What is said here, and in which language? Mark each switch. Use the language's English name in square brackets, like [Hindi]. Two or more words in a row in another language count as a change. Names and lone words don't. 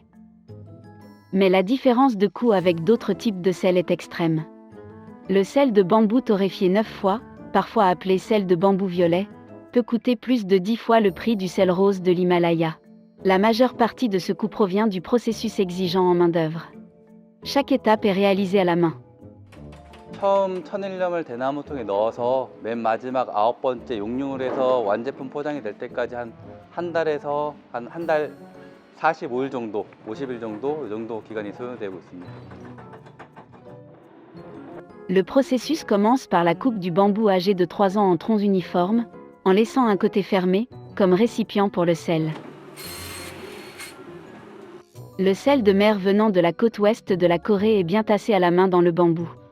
[French] Mais la différence de coût avec d'autres types de sel est extrême. Le sel de bambou torréfié 9 fois, parfois appelé sel de bambou violet, peut coûter plus de 10 fois le prix du sel rose de l'Himalaya. La majeure partie de ce coût provient du processus exigeant en main-d'œuvre. Chaque étape est réalisée à la main. [Korean] 처음 천일염을 대나무통에 넣어서 맨 마지막 9번째 용융을 해서 완제품 포장이 될 때까지 한 달에서 한 달 45일 정도, 50일 정도, 이 정도 기간이 소요되고 있습니다. [French] Le processus commence par la coupe du bambou âgé de 3 ans en troncs uniformes, en laissant un côté fermé, comme récipient pour le sel. Le sel de mer venant de la côte ouest de la Corée est bien tassé à la main dans le bambou.